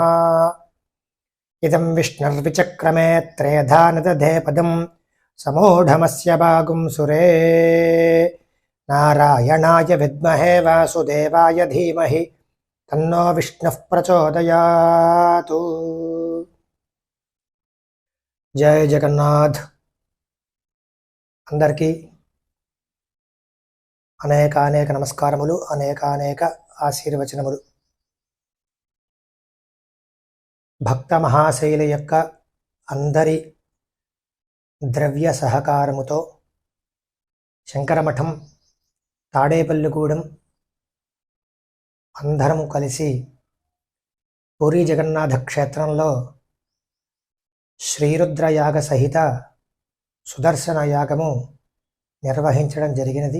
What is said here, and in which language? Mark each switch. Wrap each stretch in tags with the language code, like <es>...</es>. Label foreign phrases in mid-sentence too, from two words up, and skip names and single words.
<sa>इदं विष्णुर्विचक्रमे त्रेधा नदधे पदं समूढमस्य भागुं सुरे नारायणाय विद्महे वासुदेवाय धीमहि तन्नो विष्णुः प्रचोदयात्। जय जगन्नाथ।</sa> <te>అందరికీ అనేక నమస్కారములు, అనేక ఆశీర్వచనములు. భక్త మహాశైల యొక్క అందరి ద్రవ్య సహకారముతో శంకరమఠం తాడేపల్లిగూడెం అందరము కలిసి పూరీ జగన్నాథ క్షేత్రంలో శ్రీరుద్రయాగ సహిత సుదర్శన యాగము నిర్వహించడం జరిగినది.</te>